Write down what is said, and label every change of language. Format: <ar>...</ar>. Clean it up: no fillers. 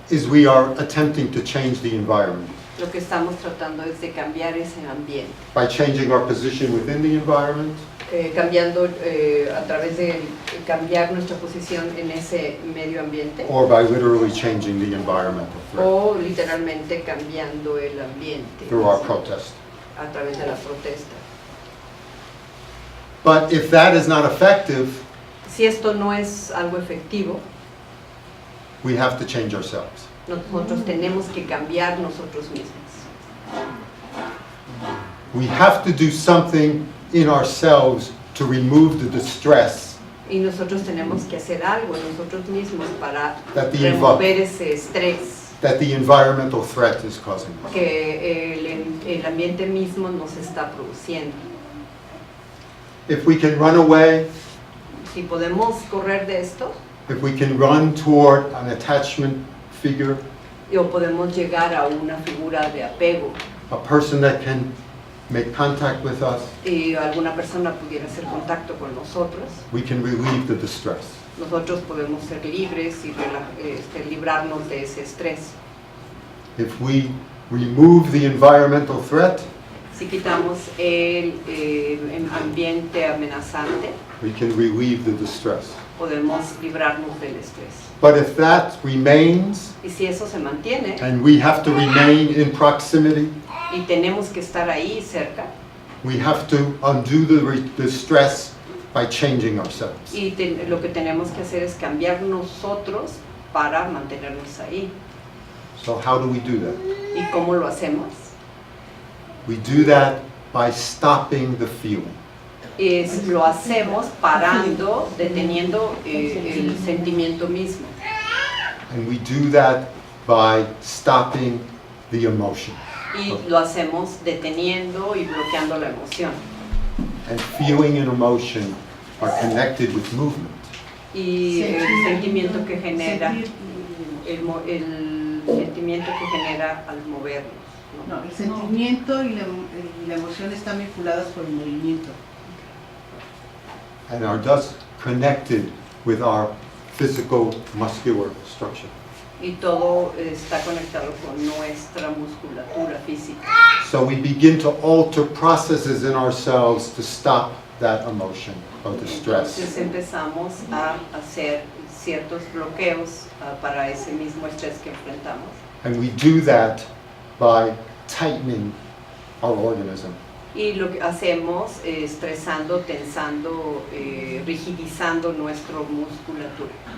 <en>is we are attempting to change the environment</en> <es>lo que estamos tratando es de cambiar ese ambiente,</es> <en>by changing our position within the environment</en> <es>cambiando a través de cambiar nuestra posición en ese medio ambiente</es> <en>or by literally changing the environmental threat</en> <es>o literalmente cambiando el ambiente</es> <en>through our protest.</en> <es>a través de la protesta.</es> <en>But if that is not effective,</en> <es>Si esto no es algo efectivo,</es> <en>we have to change ourselves.</en> <es>nosotros tenemos que cambiar nosotros mismos.</es> <en>We have to do something in ourselves to remove the distress</en> <es>Y nosotros tenemos que hacer algo en nosotros mismos para</es> <en>That the</en> <es>remover ese estrés</es> <en>that the environmental threat is causing us.</en> <es>que el ambiente mismo nos está produciendo.</es> <en>If we can run away,</en> <es>Si podemos correr de esto,</es> <en>if we can run toward an attachment figure,</en> <es>o podemos llegar a una figura de apego</es> <en>a person that can make contact with us,</en> <es>y alguna persona pudiera hacer contacto con nosotros,</es> <en>we can relieve the distress.</en> <es>nosotros podemos ser libres y librarnos de ese estrés.</es> <en>If we remove the environmental threat,</en> <es>Si quitamos el ambiente amenazante,</es> <en>we can relieve the distress.</en> <es>podemos librarnos del estrés.</es> <en>But if that remains,</en> <es>Y si eso se mantiene</es> <en>and we have to remain in proximity,</en> <es>y tenemos que estar ahí cerca,</es> <en>we have to undo the stress by changing ourselves.</en> <es>y lo que tenemos que hacer es cambiar nosotros para mantenernos ahí.</es> <en>So how do we do that?</en> <es>¿Y cómo lo hacemos?</es> <en>We do that by stopping the feeling.</en> <es>Lo hacemos parando, deteniendo el sentimiento mismo.</es> <en>And we do that by stopping the emotion.</en> <es>Y lo hacemos deteniendo y bloqueando la emoción.</es> <en>And feeling and emotion are connected with movement.</en> <es>Y el sentimiento que genera, Sentir. el sentimiento que genera al movernos, ¿no? No, el sentimiento y la emoción están vinculadas por el movimiento.</es> <en>And are thus connected with our physical muscular structure.</en> <es>Y todo está conectado con nuestra musculatura física.</es> <en>So we begin to alter processes in ourselves to stop that emotion of distress.</en> <es>Entonces empezamos a hacer ciertos bloqueos para ese mismo estrés que enfrentamos.</es> <en>And we do that by tightening our organism.</en> <es>Y lo que hacemos es estresando, tensando, rigidizando nuestra musculatura.</es>